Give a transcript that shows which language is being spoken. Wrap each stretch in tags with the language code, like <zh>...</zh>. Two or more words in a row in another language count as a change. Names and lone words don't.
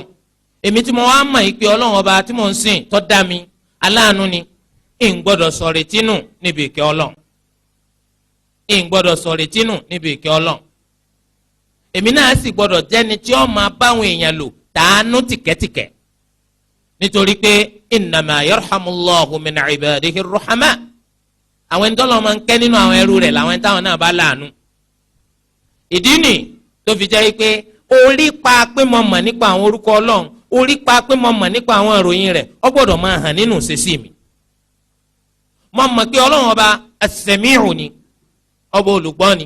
<yo>Èmi tí mo wá mọ̀ yìí pé Ọlọ́run ọba tí mo ń sìn tó dá mi aláàánú ni, ń gbọ́dọ̀ sọ̀rọ̀ tínú níbi ìkẹ́ Ọlọ́run. Ń gbọ́dọ̀ sọ̀rọ̀ tínú níbi ìkẹ́ Ọlọ́run. Èmi náà sì gbọ́dọ̀ jẹ́ni tí ó máa báwọn èèyàn lò tàánú tìkẹ́tìkẹ́, nítorí pé</yo> <ar>إنما يرحم الله من عباده الرحماء.</ar> <yo>Àwọn ẹni tọ́lọ́ máa ń kẹ́ nínú àwọn ẹrú rẹ̀ làwọn ẹni táwọn náà bá láàánú. Ìdí nì tó fi jẹ́ pé orí pa pé mo mọ̀ nípa àwọn orúkọ Ọlọ́run, orí pa pé mo mọ̀ nípa àwọn ìròyìn rẹ̀, ó gbọ́dọ̀ máa hàn nínú ìṣesí mi. Mo mọ̀ pé Ọlọ́run ọba as-sami'u ni, ọba olùgbọ́ ni.</yo>